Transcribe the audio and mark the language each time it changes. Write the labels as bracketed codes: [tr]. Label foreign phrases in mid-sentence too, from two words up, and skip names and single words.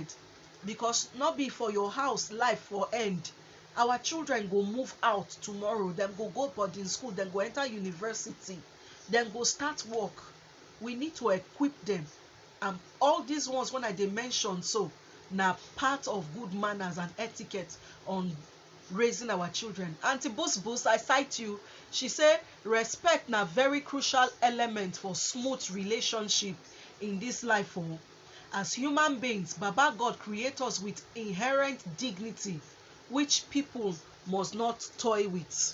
[pcm] Because no be for your house life for end. Our children go move out tomorrow, dem go go boarding school, dem go enter university, dem go start work. We need to equip them, and all these ones when I dey mention, so na part of good manners and etiquette on raising our children. Auntie Bus, I cite you. She say respect na very crucial element for smooth relationship in this life. As human beings, Baba God create us with inherent dignity, which people must not toy with.